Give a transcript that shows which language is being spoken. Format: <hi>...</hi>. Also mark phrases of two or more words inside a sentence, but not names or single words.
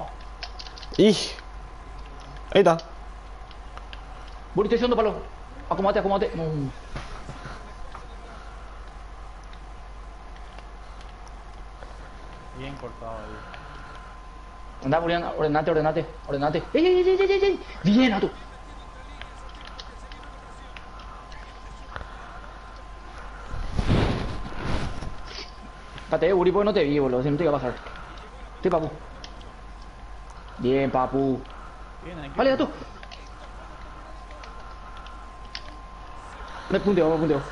<es>¡Ih! Ahí está. Buri, estoy segundo palo. Acomódate, acomódate. No. Bien cortado ahí. Anda, Buri, anda, ordenate, ordenate, ordenate. ¡Ey, ey, ey, ey, ey, ey! Bien, Ato. Espérate, Buri, porque no te vi, boludo. Si no te iba a pasar. Sí, papu. Bien, papu. Bien, aquí. Vale, Ato. Me punteo, me punteo.</es>